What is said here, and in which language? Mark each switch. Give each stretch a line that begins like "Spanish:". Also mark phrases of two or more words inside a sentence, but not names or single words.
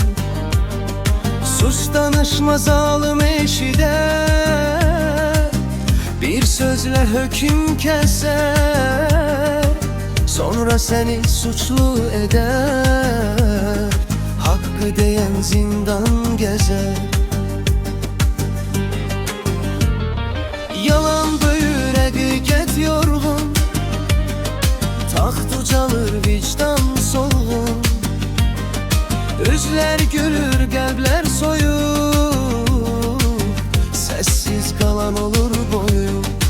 Turkish: Sus danışma zalim eşide, bir sözle hüküm keser, sonra seni suçlu eder. Hakkı diyen zindan gezer.
Azerbaijani: Yalan böyür, həqiqət yorğun, taxt ucalır, vicdan solğun. Üzler gülür, qəlblər soyuq, sessiz qalan olur boyum.